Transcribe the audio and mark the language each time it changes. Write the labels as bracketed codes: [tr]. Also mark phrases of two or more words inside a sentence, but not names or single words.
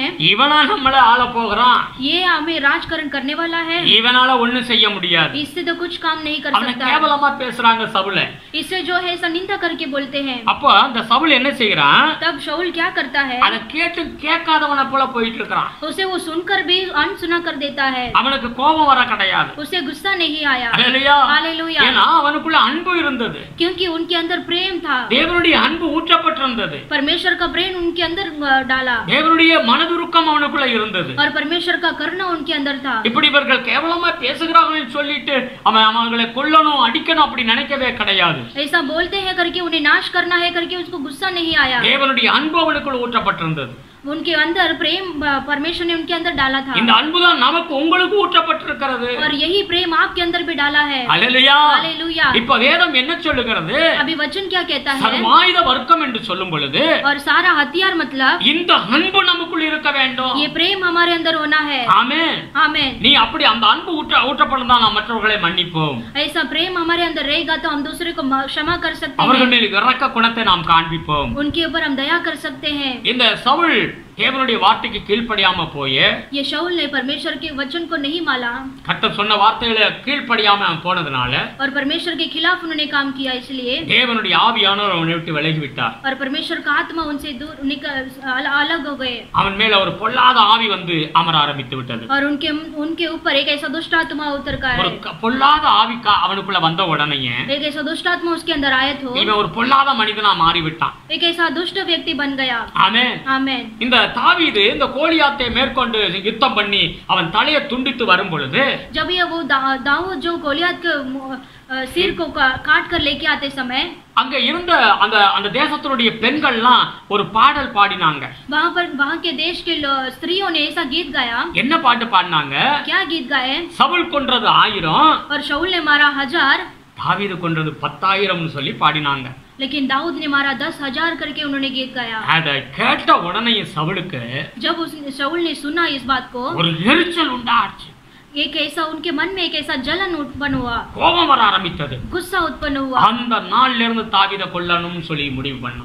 [ta] இவனா நம்மள ஆள போகிறான், [hi] ये हमें राजकरण करने वाला है, [ta] இவனால ஒண்ணும் செய்ய முடியாது. [hi] इससे तो कुछ काम नहीं कर [ta] அவனை [hi] सकता. [ta] கேவலமா பேசுறாங்க சவுலை. [hi] इससे जो है ऐसा निंदा करके बोलते हैं. [ta] அப்ப அந்த சவுல் என்ன செய்யறான், [hi] तब शाऊल क्या करता है, [ta] அதை கேட்டு கேட்காதவனை போல போயிட்டு இருக்கிறான். [hi] उसे वो सुनकर भी अनसुना कर देता है. [ta] அவனுக்கு கோபம் வர கிடையாது. [hi] उसे गुस्सा नहीं आया. [ta] அல்லேலூயா. [hi] हालेलुया. [ta] ஏன்னா அவனுக்குள்ள அன்பு இருந்தது. [hi] क्योंकि उनके अंदर प्रेम था. [ta] தேவனுடைய அன்பு ஊற்றப்பட்டிருந்தது. [hi] परमेश्वर का प्रेम उनके अंदर डाला. [ta] தேவனுடைய மனதுருக்கம் அவனுக்குள்ள இருந்தது. [hi] और परमेश्वर का करुणा उनके अंदर था. [ta] இப்படி இவர்கள் கேவலமா பேசுகிறார்கள் சொல்லிட்டு அவங்களை கொல்லணும் அடிக்கணும் அப்படி நினைக்கவே கிடையாது. [hi] ऐसा बोलते हैं करके उन्हें नाश करना है करके उसको गुस्सा नहीं आया. [ta] தேவனுடைய அன்பு அவனுக்குள்ள ஊற்றப்பட்டிருந்தது. [hi] उनके अंदर प्रेम परमेश्वर ने उनके अंदर डाला था. [ta] இந்த அன்புதான் நமக்கு உங்களுக்கு ஊற்றப்பட்டிருக்கிறது. [hi] और यही प्रेम आपके अंदर भी डाला है. [ta] அல்லேலூயா. [hi] हालेलुया. [ta] இப்ப வேதம் என்ன சொல்லுகிறது, [hi] अभी वचन क्या कहता है, [ta] சர்வாயுத வர்க்கம் என்று சொல்லும் பொழுது [hi] और सारा हथियार मतलब [ta] இந்த அன்பு நமக்குள் இருக்க வேண்டும். [hi] ये प्रेम हमारे अंदर होना है. [ta] ஆமென். [hi] आमेन. [ta] நீ அப்படி அந்த அன்பு ஊற்றப்பட்டா நாம் மற்றவர்களை மன்னிப்போம். [hi] ऐसा प्रेम हमारे अंदर रहेगा तो हम दूसरे को क्षमा कर सकते [ta] அவர்கள் [hi] हैं. [ta] மேல் இரக்க குணத்தை நாம் காண்பிப்போம். [hi] उनके ऊपर हम दया कर सकते हैं. [ta] இந்த சவுல் தேவனுடைய வார்த்தைக்கு கீழ்ப்படியாம போய் [hi] ये शाऊल ने परमेश्वर के वचन को नहीं माना [ta] கர்த்தர் சொன்ன வார்த்தைகளை கீழ்ப்படியாம போனதுனால [hi] और परमेश्वर के खिलाफ उन्होंने काम किया, इसलिए [ta] தேவனுடைய ஆவியானவர் அவனை விட்டு விலகி விட்டார். [hi] और परमेश्वर का आत्मा उनसे दूर अलग हो गए. [ta] அவன் மேல ஒரு பொல்லாத ஆவி வந்து அமர ஆரம்பித்து விட்டது. [hi] और उनके ऊपर एक ऐसा दुष्ट आत्मा उतर का [ta] ஒரு [hi] है. [ta] பொல்லாத ஆவி அவனுக்குள்ள வந்த உடனேயே [hi] एक ऐसा दुष्ट आत्मा उसके अंदर आया तो [ta] இவன் ஒரு பொல்லாத மனிதனா மாறி விட்டான். [hi] एक ऐसा दुष्ट व्यक्ति बन गया. [ta] ஆமென். [hi] आमेन. [ta] இந்த தாவீது இந்த கோலியாத்தை மேற்கொண்டு யுத்தம் பண்ணி அவன் தலையை துண்டித்து வரும் பொழுது [hi] जब ये वो दाऊद जो गोलियत के सिर को काट कर लेके आते समय [ta] அங்க இருந்த அந்த அந்த தேசத்தினுடைய பெண்கள்லாம் ஒரு பாடல் பாடினாங்க. [hi] वहाँ के देश के स्त्रियों ने ऐसा गीत गाया. [ta] என்ன பாட்டு பாடினாங்க, [hi] क्या गीत गाए, [ta] சவுல் கொன்றது 1000 [hi] और शाऊल ने मारा 1000, [ta] தாவீது கொன்றது 10,000 சொல்லி பாடினாங்க. [hi] लेकिन दाऊद ने मारा 10,000 करके उन्होंने गीत गाया. [ta] அதை கேட்ட உடனே சவுலுக்கு [hi] जब शाऊल ने सुना इस बात को [ta] ஒரு எரிச்சல் உண்டாச்சு. [hi] एक ऐसा उनके मन में एक ऐसा जलन उत्पन्न हुआ, [ta] கோபம் வர ஆரம்பித்தது. [hi] गुस्सा उत्पन्न हुआ. [ta] அந்த நாள்ல இருந்து தாவீதை கொல்லணும்னு சொல்லி முடிவு பண்ணான்.